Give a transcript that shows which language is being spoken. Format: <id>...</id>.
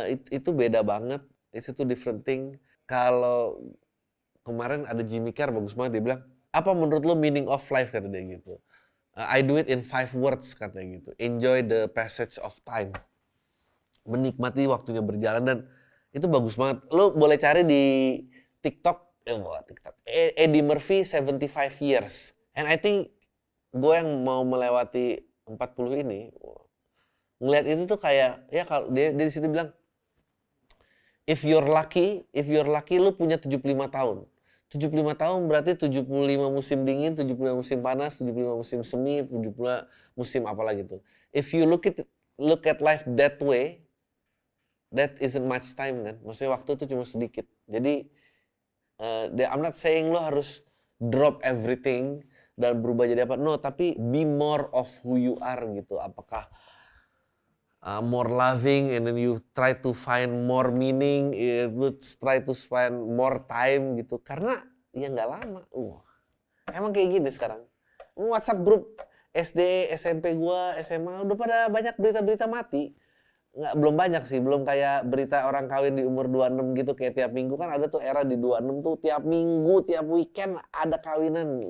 <id>Itu beda banget,</id> <en>it's a two different thing.</en> <id>Kalau kemarin ada Jimmy Carr bagus banget dia bilang, apa menurut lo</id> <en>meaning of life</en> <id>kata dia gitu.</id> <en>I do it in 5 words</en> <id>katanya gitu.</id> <en>Enjoy the passage of time.</en> <id>Menikmati waktunya berjalan dan itu bagus banget. Lo boleh cari di TikTok, Eddie Murphy 75 years.</id> <en>And I think</en> <id>gue yang mau melewati 40 ini ngelihat itu tuh kayak ya kalau dia di situ bilang</id> <en>if you're lucky</en> <id>lu punya 75 tahun. 75 tahun berarti 75 musim dingin, 75 musim panas, 75 musim semi, 75 musim apalah gitu.</id> <en>If you look at life that way, that isn't much time kan.</en> <id>Maksudnya waktu itu cuma sedikit. Jadi</id> <en>I'm not saying</en> <id>lo harus</id> <en>drop everything</en> <id>dan berubah jadi apa.</id> <en>No, tapi be more of who you are gitu. Apakah more loving and then you try to find more meaning, you try to spend more time gitu.</en> <id>Karena ya nggak lama. Emang kayak gini sekarang. WhatsApp grup SD, SMP gua, SMA udah pada banyak berita-berita mati. Belum banyak sih, belum kayak berita orang kawin di umur 26 gitu kayak tiap minggu kan ada tuh era di 26 tuh tiap minggu, tiap weekend ada kawinan.</id>